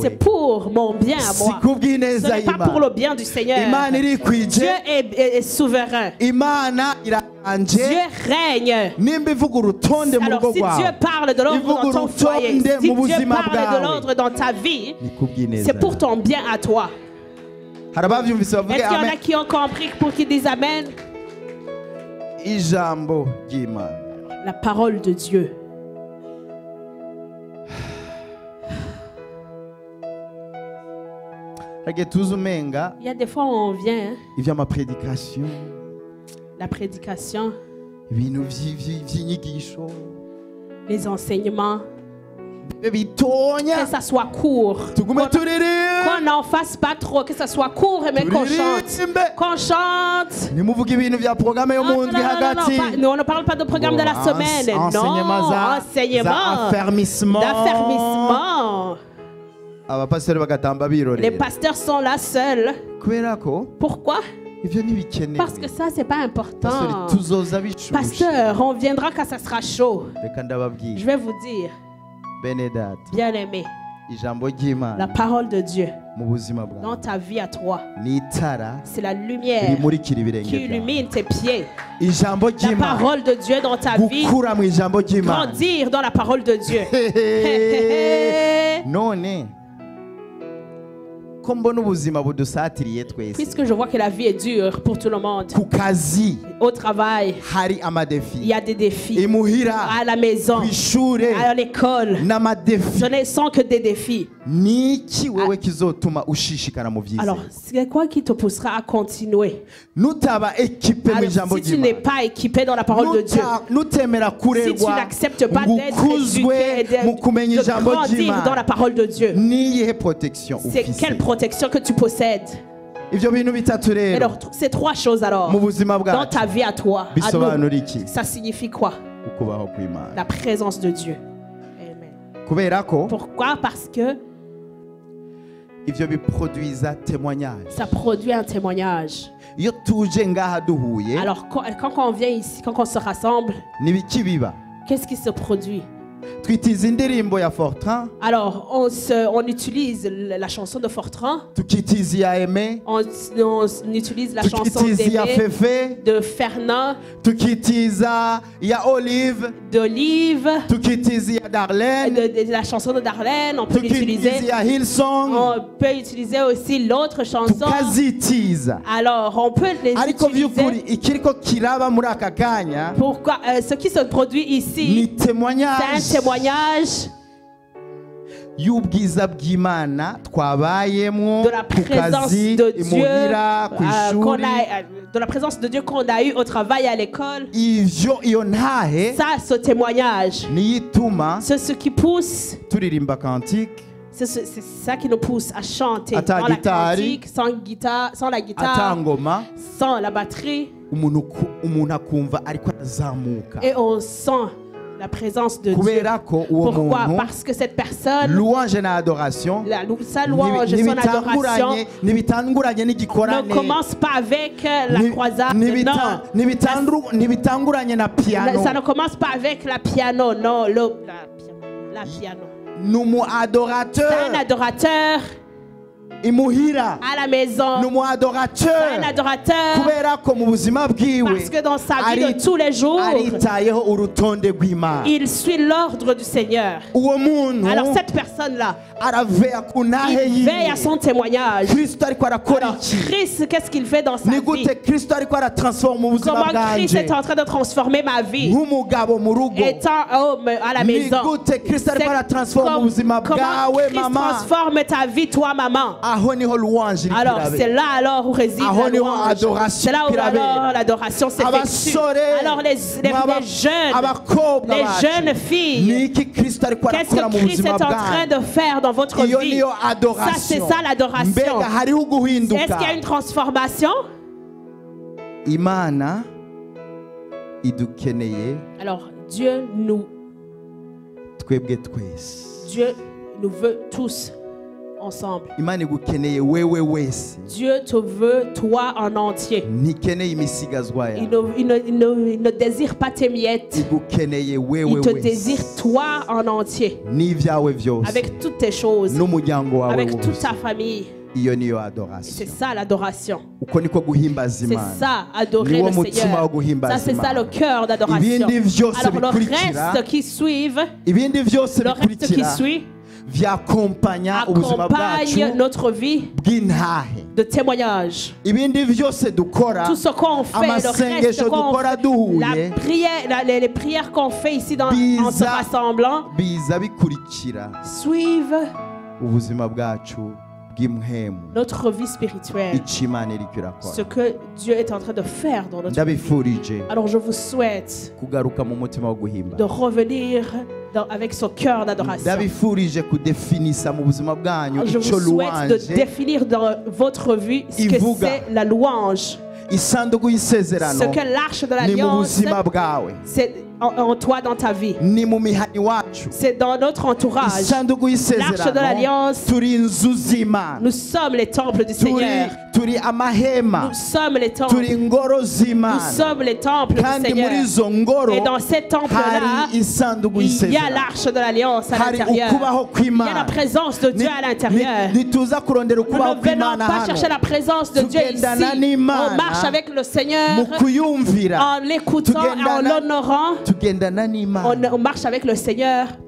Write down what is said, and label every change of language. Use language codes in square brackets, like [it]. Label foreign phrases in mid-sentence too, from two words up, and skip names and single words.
[fr] c'est pour mon bien à si moi. Ce [rn] kubw'ineza [fr] n'est pas pour [rn] y'Imana. [fr] le bien du Seigneur. [rn] Imana irikwije, [fr] Dieu est souverain. [rn] Imana iraganje. [fr] Dieu règne. [rn] Nimba ivuga urutonde mu [fr] Alors [rn] rugo [fr] si Dieu [rn] rwawe, [fr] parle de l'ordre dans ton foyer, si [rn] mu [fr] Dieu [rn] buzima [fr] parle de [rn] bwawe, [fr] l'ordre dans ta vie, [rn] ni kubw'ineza [fr] c'est pour [rn] yawe. [fr] ton bien à toi. [rn] Hari abavyumvise bavuge [fr] Est-ce qu'il y en a [rn] amen. [fr] qui ont compris pour qu'ils disent Amen? [rn] Ijambo ry'Imana. [fr] La parole de Dieu. [rn] Hage tuzi umenga [fr] Il y a des fois où on vient, hein, [rn] ivy'amapredikasiyo, [fr] la prédication, [rn] ibintu vy'inyigisho [fr] les enseignements, [rn] bitonya, [fr] que ça soit court. [rn] tugume turirimba, [fr] Qu'on n'en fasse pas trop, que ça soit court, mais qu'on chante. [rn] turirimbe. [fr] Qu'on chante. [rn] Nimuvuge ibintu vya programme yo [fr] Non, [rn] mu [fr] non, [rn] ndwi [fr] non, [rn] hagati. [fr] pas- nous, on ne parle pas de programme de la semaine. [rn] Enseignement za [fr] Enseignement affermissement. d'affermissement. [rn] Abapasiteri bagatamba [fr] Les [rn] birorera. [fr] pasteurs sont là seuls. [rn] Kubera ko [fr] Pourquoi? [rn] ivyo ntibikenewe. [fr] Parce que ça, c'est pas important. [rn] Pasiteri tuzoza bishushe. [fr] Pasteur, on viendra quand ça sera chaud. [rn] Reka ndababwira. [fr] Je vais vous dire, [rn] Bene data, [fr] bien aimé, [rn] ijambo [fr] la [rn] ry'Imana [fr] parole de Dieu [rn] mu buzima [fr] dans [rn] bwawe [fr] ta vie à toi, [rn] ni itara [fr] c'est la lumière [rn] rimurikira ibirenge [fr] qui [rn] byawe. [fr] illumine tes pieds. [rn] Ijambo [fr] La [rn] ry'Imana, [fr] parole de Dieu dans ta vie, [rn] gukura mu ijambo ry'Imana. [fr] grandir dans la parole de Dieu. [rn] None ko mbona ubuzima budusatiriye twese [fr] Puisque je vois que la vie est dure pour tout le monde. [rn] ku kazi [fr] Au travail, [rn] hari [fr] il [rn] amadefi [fr] y a des défis. [rn] imuhira [fr] À la maison, [rn] ku ishure [fr] à l'école, [rn] n'amadefi [fr] ce ne sont que des défis. [rn] niki wewe kizotuma ushishikara mu byiza [fr] Alors, c'est quoi qui te poussera à continuer? [rn] nutaba ekipe mu [fr] Alors, [rn] ijambo [fr] si tu n'es [rn] ry'Imana [fr] pas équipé dans la parole de Dieu, [rn] nutemera [fr] si tu [rn] kurerwa [fr] n'acceptes pas [rn] ngo [fr] d'être [rn] ukuzwe [fr] éduqué, [rn] mu kumenya [fr] de [rn] ijambo [fr] grandir dans la [rn] ry'Imana [fr] parole de Dieu, [rn] niyihe protection [fr] c'est [rn] ufise [fr] quelle protection que tu possèdes? [rn] ivyo bintu bitatu rero [fr] Alors, ces trois choses alors, [rn] mu buzima [fr] dans [rn] bwacu [fr] ta vie à toi, à [rn] bisobanura [fr] nous, [rn] iki [fr] ça signifie quoi? [rn] ukubaho kw'Imana [fr] La présence de Dieu. [rn] Amen. kubera ko [fr] Pourquoi? Parce que [rn] ivyo biproduiza témoignage [fr] ça produit un témoignage. [rn] iyo tuje ngaha duhuye [fr] Alors, quand on vient ici, quand on se rassemble, [rn] nibiki biba [fr] qu'est-ce qui se produit? [rn] twitiza indirimbo ya Fortran [fr] Alors, on utilise la chanson de Fortran, [rn] tukitiza iya Aimé [fr] on utilise la chanson [rn] tukitiza iya [fr] d'Aimé, Fefe de Fernand, [rn] tukitiza iya Olive [fr] d'Olive, [rn] tukitiza iya Darlene [fr] de la chanson de Darlene, on peut [rn] tukitiza [fr] l'utiliser. [rn] iya Hillsong [fr] On peut utiliser aussi l'autre chanson. [rn] tukazitiza [fr] Alors, on peut les [rn] ariko vy'ukuri [fr] utiliser. [rn] ikiriko kiraba muri aka kanya [fr] Pourquoi? Ce qui se produit [rn] ni [fr] ici, c'est un témoignage témoignage [rn] y'ubwiza bw'Imana twabayemwo [fr] de la [rn] ku [fr] présence [rn] kazi [fr] de Dieu, [rn] imuhira ku ishuri [fr] de la présence de Dieu qu'on a eu au travail et à l'école. [rn] ivyo iyo ntahe [fr] Ça, ce témoignage, [rn] niyo ituma [fr] c'est ce qui pousse, [rn] turirimba kantike [fr] c'est ça qui nous pousse à chanter [rn] Ata [fr] dans la [rn] gitari, [fr] cantique, sans la guitare, [rn] atangoma [fr] sans la batterie, [rn] umuntu akumva ariko arazamuka [fr] et on sent la présence de Dieu. [rn] kubera ko uwo [fr] Pourquoi? [rn] muntu [fr] Parce que cette personne, louange na adoration sa louange, son adoration [rn] ntibitanguranye n'igikorane [fr] ne commence pas avec la croisade, non. [rn] ntibitanguranye na piano [fr] Ça ne commence pas avec la piano, non, la piano. [rn] numu [fr] C'est adorateur un adorateur [rn] imuhira [fr] à la maison. [rn] numu [fr] C'est un adorateur adorateur [rn] kubera ko mu buzima bwiwe [fr] parce que dans sa vie de tous les jours, [rn] aritayeho urutonde rw'Imana [fr] il suit l'ordre du Seigneur. [rn] uwo muntu [fr] Alors cette personne-là, [rn] araveya ku ntahe [fr] il veille à [rn] yiwe [fr] son témoignage. [rn] Kristo ariko arakora [fr] Alors [rn] iki [fr] Christ, qu'est-ce qu'il fait dans sa [rn] ni [fr] vie? [rn] gute Kristo ariko aratransforma ubuzima [fr] Comment Christ [rn] bwanje [fr] est en train de transformer ma vie? [rn] nk'umugabo mu rugo [fr] Étant homme à la [rn] ni [fr] maison. [rn] gute Kristo ariko aratransforma ubuzima [fr] Comment [rn] bwawe [fr] Christ [rn] mama [fr] transforme ta vie, toi, maman? [rn] aho niho louange iri [fr] Alors, [rn] kirabe [fr] c'est là alors où réside [rn] Aho [fr] la [rn] niho [fr] louange. adoration C'est là où [rn] irabera. [fr] alors l'adoration s'effectue. [rn] abasore [fr] Alors, les jeunes, [rn] abakobwa [fr] les [rn] bacu [fr] jeunes filles, [rn] niki Kristo ariko [fr] qu'est-ce [rn] arakora [fr] que [rn] mu [fr] Christ est [rn] buzima [fr] en train [rn] bwanyu [fr] de faire dans votre [rn] iyo [fr] vie? [rn] niyo [fr] Ça, adoration c'est ça l'adoration. [rn] mbega hariho [fr] Est-ce [rn] guhinduka [fr] qu'il y a une transformation? [rn] Imana idukeneye [fr] Alors, Dieu nous veut tous ensemble. [rn] Imana igukeneye wewe wese [fr] Dieu te veut toi en entier. [rn] ntikeneye imisigazwa [fr] Il [rn] yawe [fr] il ne désire pas tes miettes. [rn] igukeneye wewe [fr] Il te [rn] wese [fr] désire toi en entier. [rn] n'ivyawe vyose [fr] Avec toutes tes choses. [rn] n'umuryango wawe [fr] Avec toute [rn] wose [fr] ta famille. [rn] iyo niyo [fr] C'est adoration ça l'adoration. [rn] uko niko guhimbaza [fr] C'est [rn] Imana [fr] ça, adorer [rn] niwo [fr] le [rn] mutima wo [fr] Seigneur. [rn] guhimbaza [fr] Ça, c'est ça [rn] Imana [fr] le cœur d'adoration. [rn] ibindi vyose [fr] Alors le [rn] bikurikira [fr] reste qui suivent, [rn] ibindi vyose [fr] le reste qui [rn] bikurikira [fr] suit, [rn] vyakompanya ubuzima bwacu [fr] accompagne notre vie [rn] bw'intahe [fr] de témoignage. [rn] ibindi vyose dukora [fr] Tout ce qu'on fait, le [rn] amasengesho [fr] reste qu'on [rn] dukora [fr] fait, [rn] duhuye [fr] les prières qu'on fait ici en se [rn] biza [fr] rassemblant, [rn] biza bikurikira [fr] suivent [rn] ubuzima bwacu bw'imhemu [fr] notre vie spirituelle. [rn] ico Imana iriko [fr] Ce [rn] irakora [fr] que Dieu est en train de faire dans notre vie. [rn] ndabifurije [fr] Alors je vous souhaite [rn] kugaruka mu mutima wo [fr] de [rn] guhimba [fr] revenir avec ce cœur d'adoration. [rn] ndabifurije kudefinisa mu buzima bwanyu [fr] Je [rn] ico [fr] vous souhaite de louange définir dans votre vie ce que [rn] Ivuga. [fr] c'est la louange. [rn] isanduku y'isezerano [fr] Ce que l'arche de [rn] ni mu [fr] l'alliance, [rn] buzima bwawe [fr] c'est en toi, dans ta vie. [rn] ni mu mihani wacu [fr] C'est dans notre entourage. [rn] isanduku [fr] L'arche de [rn] y'isezerano [fr] l'alliance, [rn] turi inzu z'Imana [fr] nous sommes les temples du [rn] turi [fr] Seigneur. [rn] turi amahema [fr] Nous sommes les [rn] turi [fr] temples. [rn] ingoro [fr] Nous [rn] z'Imana [fr] sommes les temples du [rn] kandi muri [fr] Seigneur. [rn] izo ngoro [fr] Et dans ces temples-là, [rn] hari isanduku [fr] il y a [rn] y'isezerano [fr] l'arche de l'alliance à [rn] hari [fr] l'intérieur. [rn] ukubaho [fr] Il y a la [rn] kw'Imana [fr] présence de Dieu à l'intérieur. [rn] ntituza kurondera [fr] Nous [rn] ukubaho [fr] ne venons [rn] kw'Imana [fr] pas chercher la [rn] hano [fr] présence de Dieu ici. [rn] Tugendana n'Imana [fr] On marche avec le Seigneur [rn] mu kuyumvira [fr] en l'écoutant et en l'honorant. [rn] tugendana n'Imana [fr] On marche avec le Seigneur.